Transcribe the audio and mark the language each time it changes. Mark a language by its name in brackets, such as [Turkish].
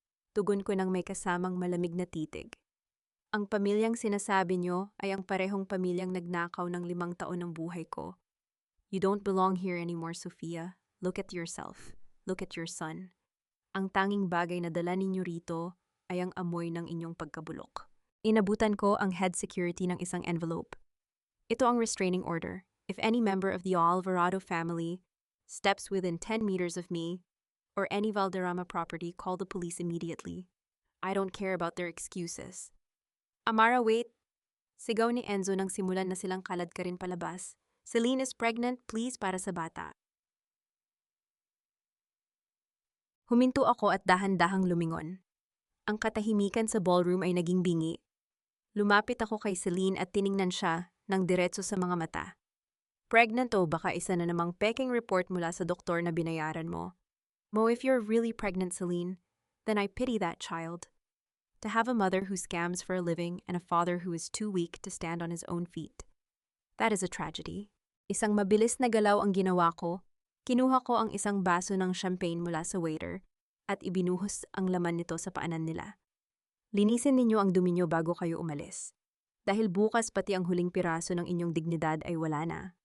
[Filipino] Tugon ko ng may kasamang malamig na titig. Ang pamilyang sinasabi niyo ay ang parehong pamilyang nagnakaw ng 5 taon ng buhay ko. [English] You don't belong here anymore, Sofia. Look at yourself. Look at your son. [Filipino] Ang tanging bagay na dala ninyo rito ay ang amoy ng inyong pagkabulok. Inabutan ko ang head security ng isang envelope. Ito ang restraining order. [English] If any member of the Alvarado family steps within 10 meters of me or any Valderrama property, call the police immediately. I don't care about their excuses. [Filipino] Amara, [English] wait! [Filipino] Sigaw ni Enzo nang simulan na silang kalad ka rin palabas. [English] Celine is pregnant, please, [Filipino] para sa bata. Huminto ako at dahan-dahang lumingon. Ang katahimikan sa ballroom ay naging bingi. Lumapit ako kay Celine at tiningnan siya ng diretso sa mga mata. Pregnant o baka isa na namang peking report mula sa doktor na binayaran mo? [English] Mo, if you're really pregnant, Celine, then I pity that child. To have a mother who scams for a living and a father who is too weak to stand on his own feet. That is a tragedy. [Filipino] Isang mabilis na galaw ang ginawa ko. Kinuha ko ang isang baso ng champagne mula sa waiter at ibinuhos ang laman nito sa paanan nila. Linisin ninyo ang dumi nyo bago kayo umalis. Dahil bukas pati ang huling piraso ng inyong dignidad ay wala na.